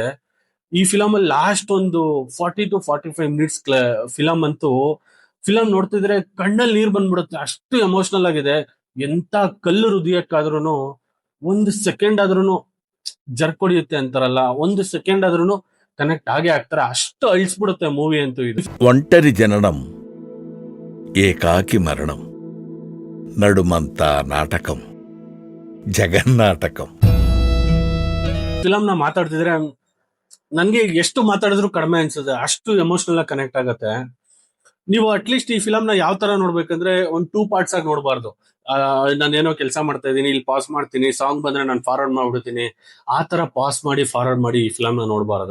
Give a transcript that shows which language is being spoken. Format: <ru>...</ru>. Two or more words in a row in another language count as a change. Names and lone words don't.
<kn>ಈ ಫಿಲಮ್ ಅಲ್ಲಿ ಲಾಸ್ಟ್ ಒಂದು</kn> <en>40 to 45 minutes</en> <kn>ಫಿಲಂ ಅಂತೂ, ಫಿಲಂ ನೋಡ್ತಿದ್ರೆ ಕಣ್ಣಲ್ಲಿ ನೀರ್ ಬಂದ್ಬಿಡುತ್ತೆ, ಅಷ್ಟು ಎಮೋಷನಲ್ ಆಗಿದೆ. ಎಂತ ಕಲ್ಲು ಹೃದಯಕ್ಕಾದ್ರೂ ಒಂದು ಸೆಕೆಂಡ್ ಆದ್ರೂ ಜರ್ಕೊಡಿಯುತ್ತೆ ಅಂತಾರಲ್ಲ, ಒಂದು ಸೆಕೆಂಡ್ ಆದ್ರೂ ಕನೆಕ್ಟ್ ಆಗೇ ಆಗ್ತಾರೆ, ಅಷ್ಟು ಅಳಿಸ್ಬಿಡುತ್ತೆ ಮೂವಿ ಅಂತೂ ಇದು.</kn> <te>ఒంటరి జననం ఏకాకి మరణం నడుమంతా నాటకం జగన్నాటకం.</te> <kn>ಫಿಲಂ ನ ಮಾತಾಡ್ತಿದ್ರೆ ನನ್ಗೆ ಎಷ್ಟು ಮಾತಾಡಿದ್ರು ಕಡಿಮೆ ಅನ್ಸುತ್ತೆ, ಅಷ್ಟು ಎಮೋಷನಲ್ ಆಗಿ ಕನೆಕ್ಟ್ ಆಗತ್ತೆ. ನೀವು ಅಟ್ಲೀಸ್ಟ್ ಈ ಫಿಲಂ ನ ಯಾವ ತರ ನೋಡ್ಬೇಕಂದ್ರೆ ಒಂದು 2 parts ಆಗಿ ನೋಡಬಾರ್ದು. ನಾನೇನೋ ಕೆಲಸ ಮಾಡ್ತಾ ಇದೀನಿ, ಇಲ್ಲಿ ಪಾಸ್ ಮಾಡ್ತೀನಿ, ಸಾಂಗ್ ಬಂದ್ರೆ ನಾನು ಫಾರ್ವರ್ಡ್ ಮಾಡ್ಬಿಡ್ತೀನಿ, ಆ ತರ ಪಾಸ್ ಮಾಡಿ ಫಾರ್ವರ್ಡ್ ಮಾಡಿ ಈ ಫಿಲಂ ನ ನೋಡಬಾರದು.</kn>